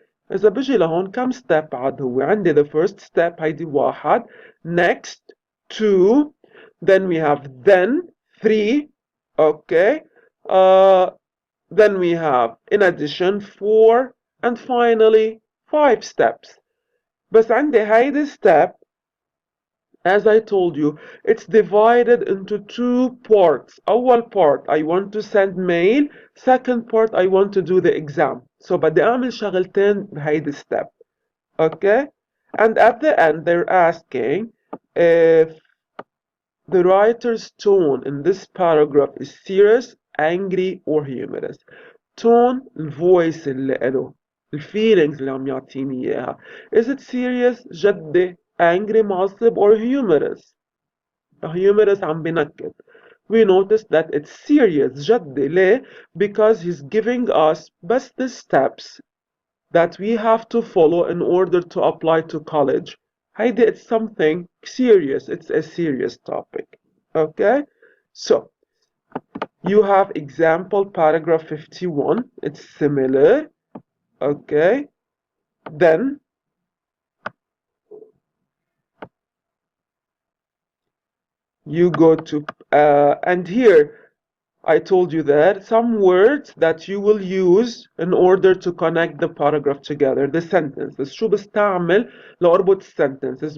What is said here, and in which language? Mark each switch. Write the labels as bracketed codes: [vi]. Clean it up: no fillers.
[ar] إذا بجي لهون كم step عاد هو؟ عندي [en] the first step [ar] هيدي واحد، [en] next 2, then we have then 3, okay, then we have in addition 4, and finally 5 steps. [ar] بس عندي هيدي [en] step as I told you, it's divided into two parts. [ar] أول [en] part, I want to send mail. Second part, I want to do the exam. [ar] So بدي أعمل شغلتين بهيدي step. [en] Okay? And at the end, they're asking if the writer's tone in this paragraph is serious, angry, or humorous. [ar] Tone, الvoice اللي له. الفيلينجز اللي عم يعطيني إياها. [en] Is it serious, [ar] جدي, [en] angry, [ar] معصب, [en] or humorous? [ar] Humorous عم بنكت. [en] We notice that it's serious [ar] جدي. ليه؟ [en] Because he's giving us best the steps that we have to follow in order to apply to college. [ar] هيدي [en] it's something serious. It's a serious topic. Okay? So, you have example paragraph 51. It's similar. Okay? Then, you go to, and here, I told you that some words that you will use in order to connect the paragraph together, the sentences. [ar] شو بستعمل لأربط sentences?